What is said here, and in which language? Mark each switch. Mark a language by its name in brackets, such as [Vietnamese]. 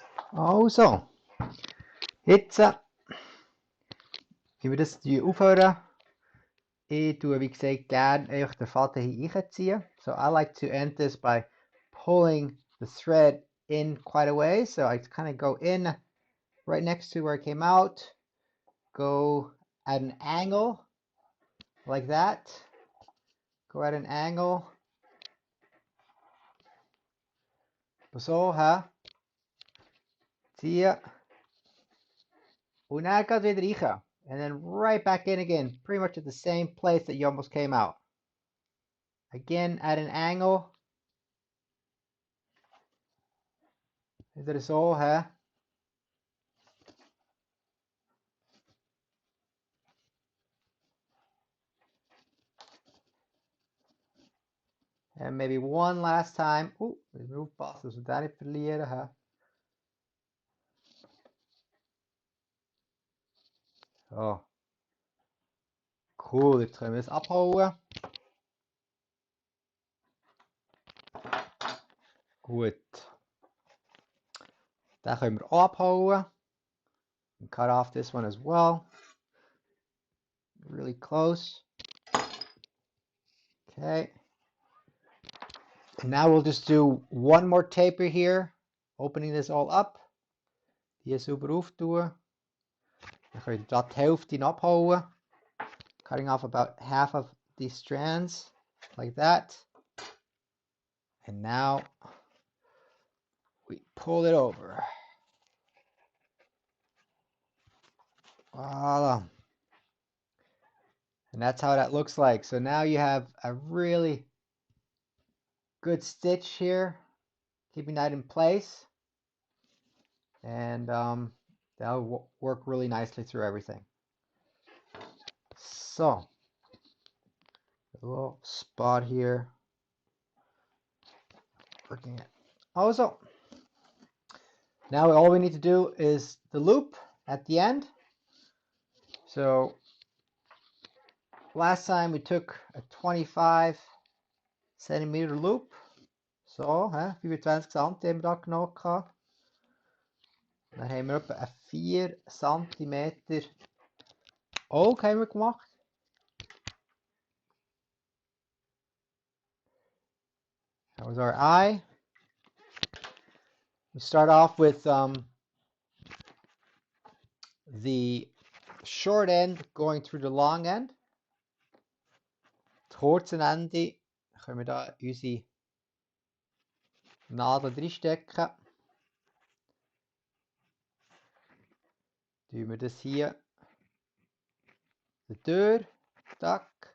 [German] Also, jetzt, wie wir das aufhören, ich tue, wie gesagt, gerne einfach den Faden hier reinziehen. [English] So I like to end this by pulling the thread in quite a way. So I kind of go in right next to where it came out, go at an angle like that, go at an angle. [German] So, ziehen. Und dann geht wieder rein. [English] And then right back in again, pretty much at the same place that you almost came out. Again, at an angle. [German] Wieder so, [English] And maybe one last time. [German] Wir aufpassen, dass wir den nicht verlieren. So. Cool, jetzt können wir es abhauen. Gut. Den können wir auch abhauen. [English] And cut off this one as well. Really close. Okay. And now we'll just do one more taper here, opening this all up. [German] Die sauber auftun. Dann können wir die Hälfte abhauen. [English] Cutting off about half of these strands, like that. And now we pull it over. Voila. And that's how that looks like. So now you have a really good stitch here, keeping that in place. And that'll work really nicely through everything. So, a little spot here. Working it. Also, now all we need to do is the loop at the end. So, last time we took a 25 centimeter loop. [German] So, 25 cm haben wir da genommen. Dann haben wir etwa einen 4 cm Oak haben wir gemacht. [English] That was our eye. We start off with the short end going through the long end. [German] Das kurze Ende können wir da unsere Nadel reinstecken. Tun wir das hier durch. Tack.